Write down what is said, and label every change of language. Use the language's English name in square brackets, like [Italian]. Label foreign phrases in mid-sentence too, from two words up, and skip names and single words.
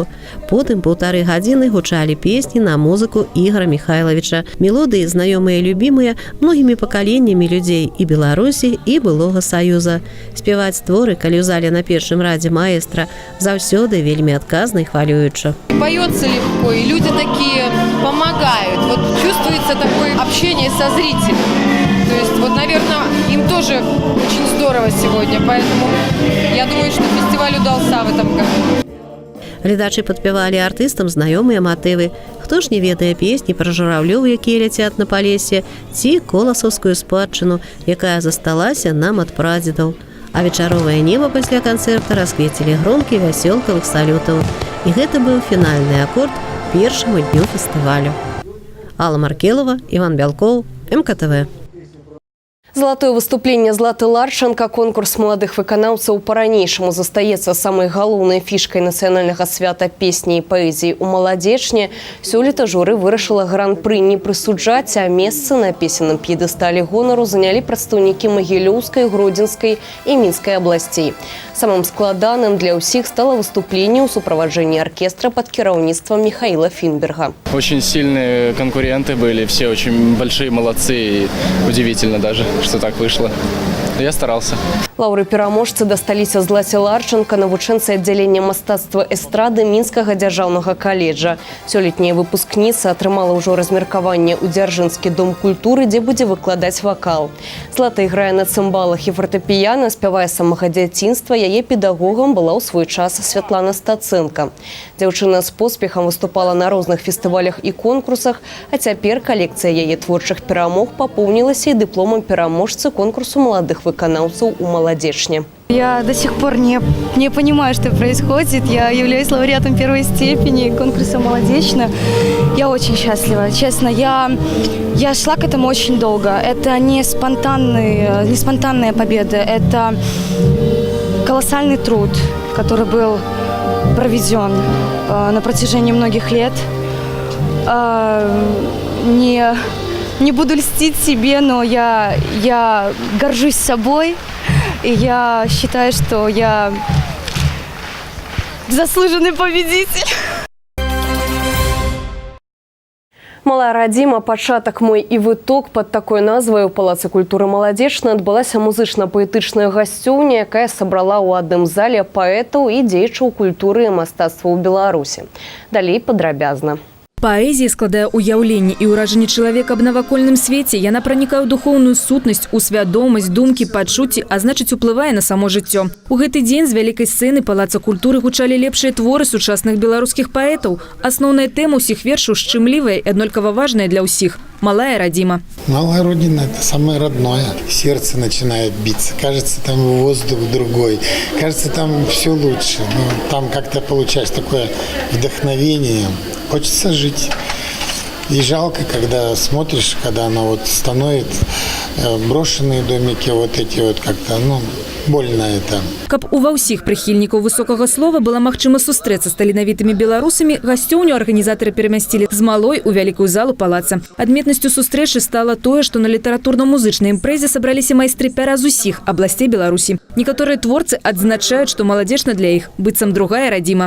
[Belarusian] Потым 1,5 гадзіны гучалі песні на музыку Ігора Михайловича. Мелодыі знаёмыя і любімыя многімі пакаленнямі людзей і Беларусі, і былога Саюза. Спяваць творы, калі ў зале на першым радзе маэстра, заўсёды вельмі адказна і хвалююча. [Russian] Поется легко, и люди такие помогают. Вот чувствуется такое общение со зрителем. То есть, вот, наверное, им тоже очень здорово сегодня, поэтому я думаю, что фестиваль удался в этом году. [Belarusian] Гледачы падпявалі артыстам знаёмыя матывы. Хто ж не ведае песні пра журавлёў, якія ляцяць на палесе, ці коласаўскую спадчыну, якая засталася нам ад прадзедаў. А вечаровае неба пасля канцэрта расквецілі громкі вясёлкавых салютаў. І гэта быў фінальны акорд першаму дню фестывалю. Алла Маркелова, Иван Бялков, МКТВ. [Russian] Золотое выступление [Belarusian] Златы Ларченко, конкурс молодых выканаўцаў по-ранейшаму застаецца самой галоўнай фішкай нацыянальнага свята песні і паэзіі ў маладзечні. Сёлета журы вырашыла гран-пры не прысуджаць, а месцы на песенным п'едэстале гонару занялі прадстаўнікі Магілёўскай, Гродзенскай і Мінскай абласцей. Самым складаным для ўсіх стало выступленне ў суправаджэнні оркестра под кіраўніцтвам Михаила Финберга. [Russian] Очень сильные конкуренты были, все очень большие молодцы, и удивительно даже, что так вышло. Я старался. [Belarusian] Лаўры-пераможцы дасталіся Злаце Ларченко, навучэнцы аддзялення мастацтва эстрады Мінскага дзяржаўнага каледжа. Сёлетняя выпускніца атрымала ўжо размеркаванне ў Дзяржынскі дом культуры, дзе будзе выкладаць вакал. Злата іграе на цымбалах і фартэпіяна, спявае з самага дзяцінства. Яе педагогам была ў свой час Святлана Стаценко. Дзяўчына з поспехам выступала на розных фестывалях і конкурсах, а цяпер калекцыя яе творчых перамог папоўнілася і дыпломам пераможцы конкурсу маладых выканаўцаў у Молодечне. [Russian] Я до сих пор не понимаю, что происходит. Я являюсь лауреатом первой степени конкурса «Молодечно». Я очень счастлива. Честно, я шла к этому очень долго. Это не спонтанная победа. Это колоссальный труд, который был проведен на протяжении многих лет. Не буду льстить себе, но я горжусь собой. И я считаю, что я заслуженный победитель. [Belarusian] Малая радзіма, пачатак мой і выток пад такой назвай у Палацы культуры Маладзечна адбылася музычна-паэтычная гасцёўня, якая сабрала ў адным зале паэтаў і дзеячаў культуры і мастацтва ў Беларусі. Далей падрабязна. Паэзія складае ўяўленне і ўражанне чалавека аб навакольным свеце. Яна пранікае ў духоўную сутнасць, у свядомасць, думкі, пачуцці, а значыць уплывае на само жыццё. У гэты дзень з вялікай сцэны Палаца культуры гучалі лепшыя творы сучасных беларускіх паэтаў. Асноўная тэма ўсіх вершаў шчымлівая і аднолькава важная для ўсіх. [Russian] Малая родина. Малая родина – это самое родное. Сердце начинает биться. Кажется, там воздух другой. Кажется, там все лучше. Но там как-то получается такое вдохновение. Хочется жить. И жалко, когда смотришь, когда оно вот становит брошенные домики, вот эти вот как-то, больно это. [Belarusian] Каб ува ўсіх прыхільнікаў высокага слова была магчыма сустрэцца з таленавітымі беларусамі, гасцёўню арганізатары перамясцілі з малой у вялікую залу палаца. Адметнасцю сустрэчы стала тое, што на літаратурна-музычнай імпрэзе сабраліся майстры пяра з усіх абласцей Беларусі. Некаторыя творцы адзначаюць, што Маладзечна для іх быццам другая радзіма.